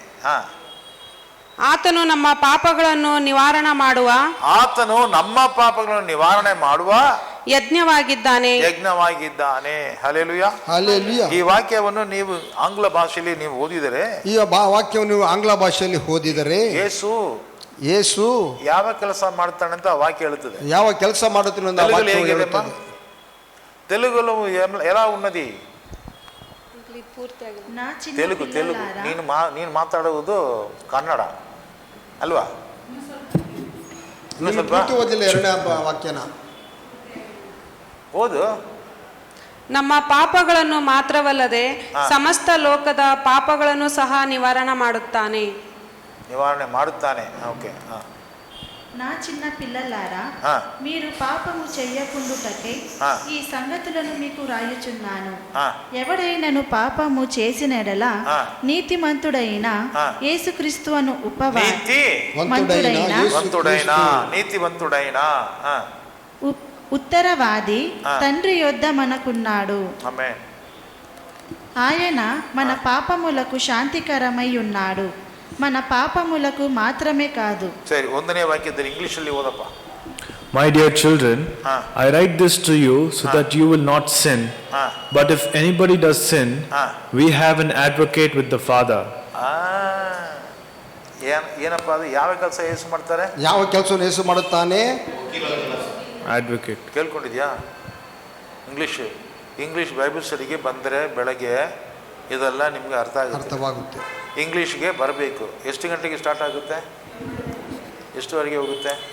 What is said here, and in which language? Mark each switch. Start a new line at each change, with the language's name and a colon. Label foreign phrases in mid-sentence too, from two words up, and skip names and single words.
Kannada: ಆತನು ನಮ್ಮ ಪಾಪಗಳನ್ನು ನಿವಾರಣೆ ಮಾಡುವ ಯಜ್ಞವಾಗಿದ್ದಾನೆ. ಹಲ್ಲೆಲೂಯಾ. ಹಲ್ಲೆಲೂಯಾ. ಈ ವಾಕ್ಯವನ್ನು ನೀವು ಆಂಗ್ಲ ಭಾಷೆಯಲ್ಲಿ ನೀವು ಓದಿದರೆ, ಈ ವಾಕ್ಯವನ್ನು ನೀವು ಆಂಗ್ಲ ಭಾಷೆಯಲ್ಲಿ ಓದಿದರೆ, ಯೇಸು ಯಾವ ಕೆಲಸ ಮಾಡ್ತಾನೆ ಅಂತ ವಾಕ್ಯ ಹೇಳುತ್ತದೆ. ಯಾವ ಕೆಲಸ ಮಾಡುತ್ತಾನೆ ಅಂತ ವಾಕ್ಯ ಹೇಳುತ್ತದೆ.
Telugu: తెలుగులో ఎలా ఉన్నది? తెలుగు
Kannada: ನೀನು ಮಾತಾಡುವುದು ಕನ್ನಡ ಅಲ್ವಾ? ಓದಿಲ್ಲ 2ನೇ ವಾಕ್ಯನ ಓದು. ನಮ್ಮ ಪಾಪಗಳನ್ನು ಮಾತ್ರವಲ್ಲದೆ ಸಮಸ್ತ ಲೋಕದ ಪಾಪಗಳನ್ನು ಸಹ నివారణ ಮಾಡುತ್ತಾನೆ.
Telugu: ఓకే. నా చిన్న పిల్లలారా, మీరు పాపము చెయ్యకుండుటకై ఈ సంగతులను మీకు రాయుచున్నాను. ఎవడైనను పాపము చేసిన ఎడల నీతిమంతుడైన యేసుక్రీస్తును ఉత్తరవాది తండ్రి యొద్ద మనకున్నాడు. ఆయన మన పాపములకు శాంతికరమై ఉన్నాడు. మన పాపములకు మాత్రమే కాదు.
Kannada: ಸರಿ, 1ನೇ ವಾಕ್ಯದಲ್ಲಿ ಇಂಗ್ಲಿಷ್ ಅಲ್ಲಿ ಓದಪ್ಪ.
English: My dear children, I write this to you so that you will not sin. But if anybody does sin, we have an advocate with the Father.
Kannada: ಏನಪ್ಪ ಅದು? ಯಾವ ಕೆಲಸ ಯೇಸು ಮಾಡ್ತಾರೆ? ಯಾವ ಕೆಲಸವನ್ನು ಯೇಸು ಮಾಡುತ್ತಾನೆ?
English: Advocate.
Kannada: ಕೇಳ್ಕೊಂಡಿದ್ಯಾ?
English: English Bible studyಗೆ
Kannada: ಬಂದರೆ ಬೆಳಗ್ಗೆ ಇದೆಲ್ಲ ನಿಮ್ಗೆ ಅರ್ಥವಾಗುತ್ತೆ. ಇಂಗ್ಲೀಷ್ಗೆ ಬರಬೇಕು. ಎಷ್ಟು ಗಂಟೆಗೆ ಸ್ಟಾರ್ಟ್ ಆಗುತ್ತೆ? ಎಷ್ಟುವರೆಗೆ ಹೋಗುತ್ತೆ?